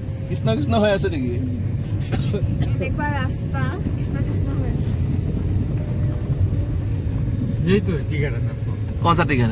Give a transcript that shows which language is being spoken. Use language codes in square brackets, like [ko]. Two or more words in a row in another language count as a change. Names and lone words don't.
[as] কৃষ্ণ কৃষ্ণ হৈ আছে নেকি দেখবা ৰাস্তা কৃষ্ণ কৃষ্ণ হৈ আছে [hi] यही तो है [en] tea garden [hi] आपको कौन सा टीका है